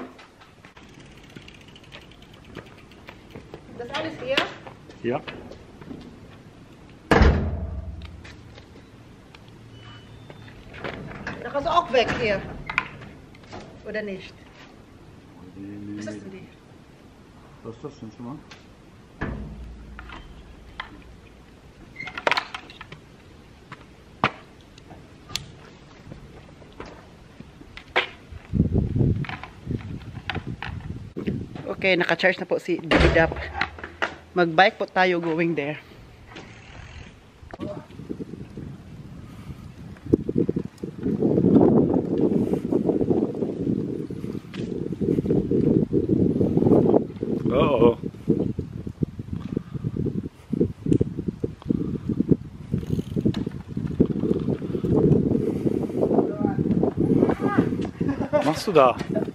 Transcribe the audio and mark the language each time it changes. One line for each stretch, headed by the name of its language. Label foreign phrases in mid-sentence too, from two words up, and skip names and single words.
German: Das alles hier? Ja. Da kannst du auch weg hier. Oder nicht? Was ist denn die? Was ist das denn schon mal?
Filipino: Okay, naka-charge na po si Dap. Mag-bike po tayo
English: going there. Oh.
German: Was machst du da?